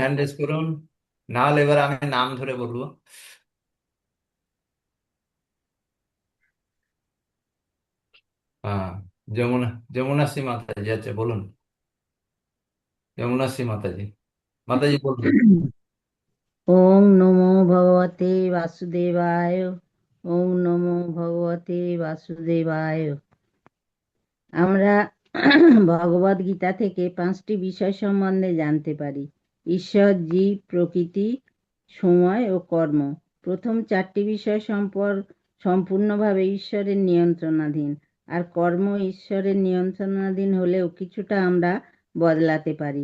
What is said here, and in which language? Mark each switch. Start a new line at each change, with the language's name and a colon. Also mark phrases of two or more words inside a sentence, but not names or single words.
English: hand raise
Bangla: করুন, না হলে এবার আমি নাম ধরে বলবো। হ্যাঁ, যমুনা, যমুনাশ্রী মাতাজি, আচ্ছা বলুন। যমুনাশ্রী মাতাজি, মাতাজি বলুন।
Sanskrit: ওম নমো ভগবতে বাসুদেবায়। ওম নমো ভগবতে বাসুদেবায়।
Bangla: আমরা ভগবদ গীতা থেকে 5টি বিষয় সম্বন্ধে জানতে পারি: ঈশ্বর, জীব, প্রকৃতি, সময় ও কর্ম। প্রথম 4টি বিষয় সম্পর্কে সম্পূর্ণভাবে ঈশ্বরের নিয়ন্ত্রণাধীন। আর কর্ম ঈশ্বরের নিয়ন্ত্রণাধীন হলেও কিছুটা আমরা বদলাতে পারি।